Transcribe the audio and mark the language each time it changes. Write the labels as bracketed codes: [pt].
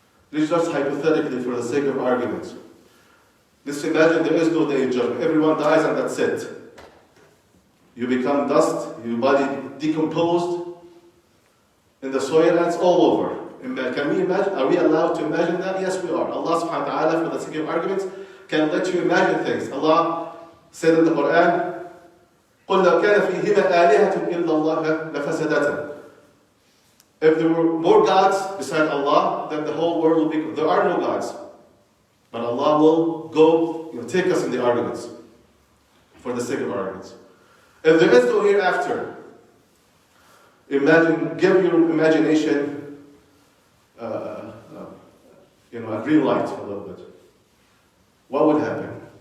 [en] This is just hypothetically for the sake of argument. Let's imagine there is no day of judgment. Everyone dies and that's it. You become dust, your body decomposed in the soil and it's all over. Can we imagine? Are we allowed to imagine that? Yes, we are. Allah [ar] subhanahu wa ta'ala, [en] for the sake of arguments, can let you imagine things. Allah said in the Quran, [ar] قُلْ لَوْ كَانَ فِيهِمَا آلِهَةٌ إِلَّا اللَّهَ لَفَسَدَتًا. [en] If there were more gods beside Allah, then the whole world will be. There are no gods. But Allah will go, take us in the arguments, for the sake of arguments. If there is no hereafter, give your imagination, a green light a little bit. What would happen?